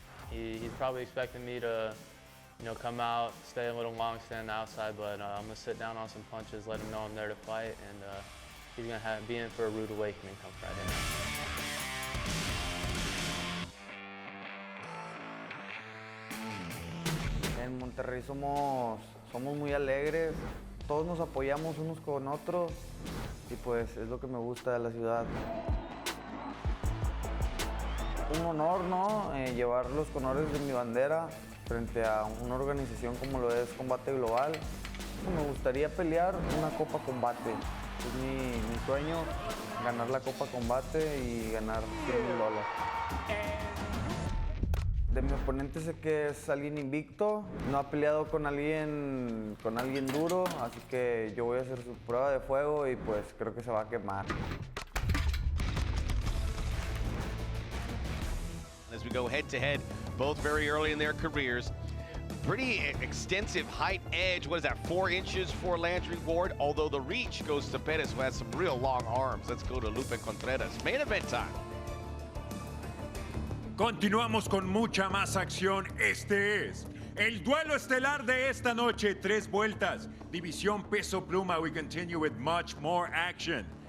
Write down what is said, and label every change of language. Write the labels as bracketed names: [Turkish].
[English] He's probably expecting me to, come out, stay a little long, stand outside, but I'm gonna sit down on some punches, let him know I'm there to fight, and he's gonna be in for a rude awakening come Friday night. [Spanish] En Monterrey somos muy alegres, todos nos apoyamos unos con otros y pues es lo que me gusta de la ciudad. Un honor, ¿no? Llevar los colores de mi bandera frente a una organización como lo es Combate Global. Me gustaría pelear una Copa Combate. Es mi sueño, ganar la Copa Combate y ganar $100,000. De mi oponente sé que es alguien invicto, no ha peleado con alguien duro, así que yo voy a hacer su prueba de fuego y pues creo que se va a quemar. [English] As we go head to head, both very early in their careers. Pretty extensive height edge. What is that, 4 inches for Landry Ward? Although the reach goes to Perez, who has some real long arms. Let's go to Lupe Contreras. Main event time. [Spanish] Continuamos con mucha más acción. Este es el duelo estelar de esta noche. 3 vueltas. División Peso Pluma. [English] We continue with much more action.